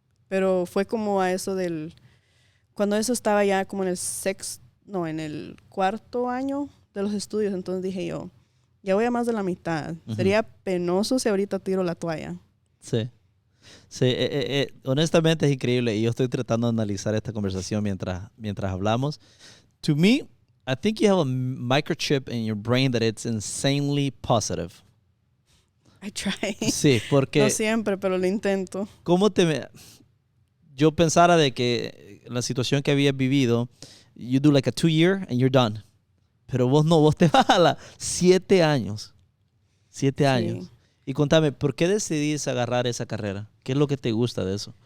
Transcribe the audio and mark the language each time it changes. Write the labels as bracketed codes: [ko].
[es] Pero fue como a eso cuando eso estaba ya como en el 4º año de los estudios, entonces dije yo, ya voy a más de la mitad. Sería penoso si ahorita tiro la toalla. Sí. Sí, honestamente es increíble y yo estoy tratando de analizar esta conversación mientras hablamos. [en] To me, I think you have a microchip in your brain that it's insanely positive. I try. [es] Sí, porque... No siempre, pero lo intento. Yo pensara de que la situación que habías vivido, [en] you do like a 2-year and you're done. [es] Pero vos no, vos te vas a 7 años. 7 años. Y contame, ¿por qué decidís agarrar esa carrera? ¿Qué es lo que te gusta de eso?